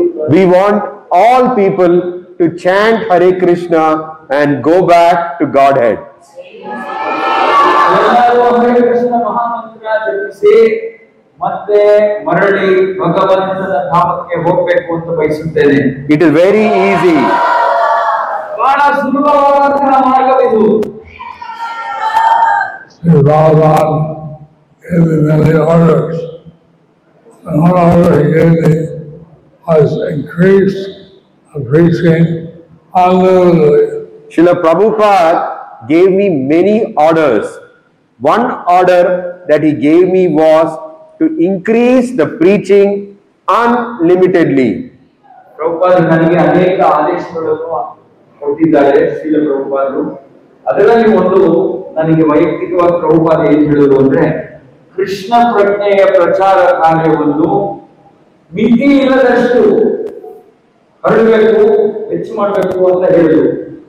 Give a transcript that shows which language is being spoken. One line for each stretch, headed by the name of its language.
English: We want all people to chant Hare Krishna and go back to Godhead.
Kannada: ಎಲ್ಲರೂ ಹರೇ ಕೃಷ್ಣ ಮಹಾಮಂತ್ರ ಜಪಿಸಿ ಮತ್ತೆ ಮರಳಿ ಭಗವಂತನ ಧಾಮಕ್ಕೆ ಹೋಗಬೇಕು ಅಂತ ಬಯಸುತ್ತೇನೆ.
English: It is very easy.
Kannada: ಬಹಳ ಸುಲಭವಾದಂತಹ ಮಾರ್ಗವಿದು.
English: Bhagavan gave me many orders. And one order he gave me was increase the preaching unlimitedly. Srila Prabhupada gave me many orders. One order that he gave me was to increase the preaching unlimitedly.
Kannada: Prabhupada ನನಗೆ ಅನೇಕ ಆದೇಶಗಳನ್ನು ಕೊಟ್ಟಿದ್ದಾರೆ ಶ್ರೀಲ ಪ್ರಭುಪಾದರು. ಅದರಲ್ಲಿ ಒಂದು ನನಗೆ ವೈಯಕ್ತಿಕವಾಗಿ ಪ್ರಭುಪಾದ ಏನ್ ಹೇಳಿದ್ರು ಅಂದ್ರೆ, ಕೃಷ್ಣ ಪ್ರಜ್ಞೆಯ ಪ್ರಚಾರ ಕಾರ್ಯವನ್ನು ಮಿತಿ ಇಲ್ಲದಷ್ಟು ಹರಡಬೇಕು, ಹೆಚ್ಚು ಮಾಡಬೇಕು ಅಂತ ಹೇಳಿದ್ರು.